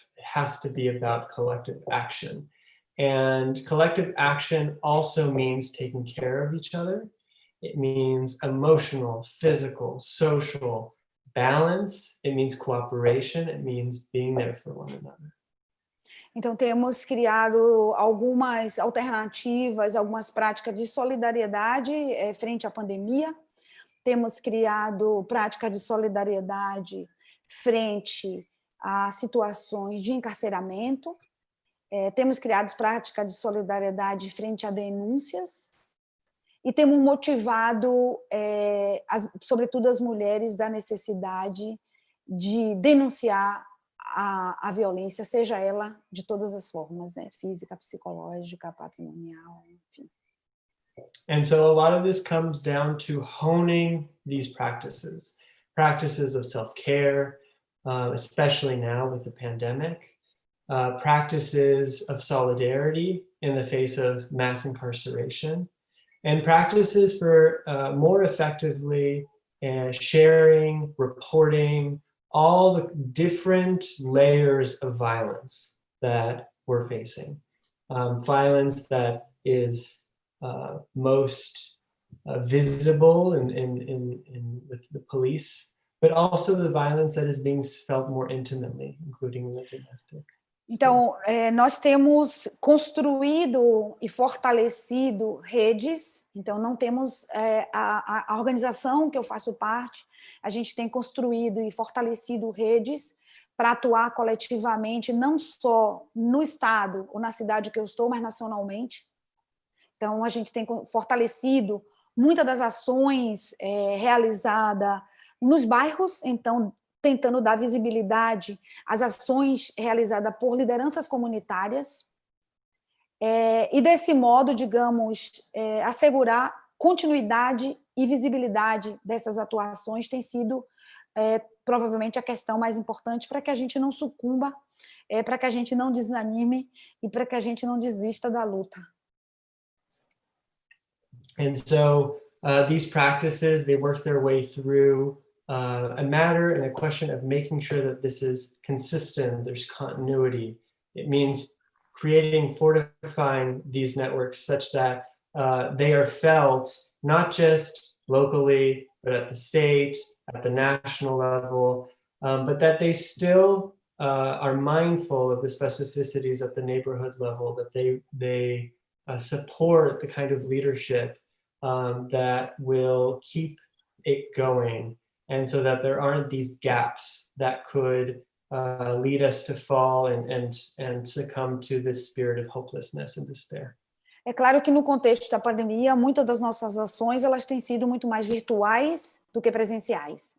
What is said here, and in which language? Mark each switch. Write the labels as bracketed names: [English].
[English] It has to be about collective action. And collective action also means taking care of each other. It means emotional, physical, social balance. It means cooperation. It means being there for one another. [Portuguese] Então, temos criado algumas alternativas, algumas práticas de solidariedade frente à pandemia. Temos criado prática de solidariedade frente a situações de encarceramento. Temos criado prática de solidariedade frente a denúncias. E temos motivado, sobretudo as mulheres, da necessidade de denunciar a violência, seja ela de todas as formas, né? Física, psicológica, patrimonial, enfim. [English] And so a lot of this comes down to honing these practices of self-care, especially now with the pandemic, practices of solidarity in the face of mass incarceration, and practices for more effectively sharing, reporting, all the different layers of violence that we're facing. Violence that is most visible with the police, but also the violence that is being felt more intimately, including in the domestic. [Portuguese] Então, nós temos construído e fortalecido redes, então não temos a organização que eu faço parte, a gente tem construído e fortalecido redes para atuar coletivamente, não só no estado ou na cidade que eu estou, mas nacionalmente. Então, a gente tem fortalecido muitas das ações realizadas nos bairros, então, tentando dar visibilidade às ações realizadas por lideranças comunitárias, e desse modo, digamos, assegurar continuidade e visibilidade dessas atuações tem sido provavelmente a questão mais importante para que a gente não sucumba, para que a gente não desanime e para que a gente não desista da luta. [English] And so these practices, they work their way through a matter and a question of making sure that this is consistent, there's continuity. It means creating, fortifying these networks such that they are felt not just locally, but at the state, at the national level, but that they still are mindful of the specificities at the neighborhood level, that they support the kind of leadership that will keep it going. And so that there aren't these gaps that could lead us to fall and succumb to this spirit of hopelessness and despair. [Portuguese] É claro que no contexto da pandemia, muitas das nossas ações elas têm sido muito mais virtuais do que presenciais.